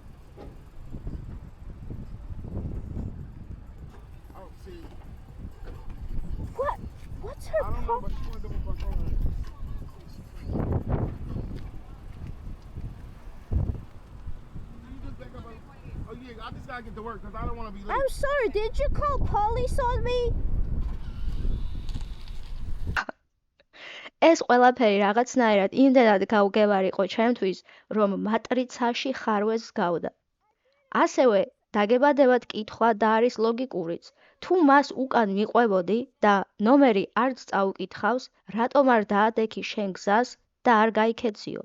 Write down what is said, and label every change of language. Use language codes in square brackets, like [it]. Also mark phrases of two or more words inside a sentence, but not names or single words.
[en] Oh, see. I don't know, but she wanted to move back over. You just think about, oh yeah, I just gotta get to work because I don't want to be late. I'm sorry, did you call police on me? [ka] ეს ყველაფერი რაღაცნაირად იმდენად გაუგებარი იყო ჩემთვის, რომ მატრიცაში ხარვეს გავდა. ასევე დაგებადებად კითხვა და არის ლოგიკურიც. თუ მას უკან ვიყვებოდი და ნომერი არც წაუკითხავს, რატომ არ დაადექი შენ გზას და არ გაიქეციო?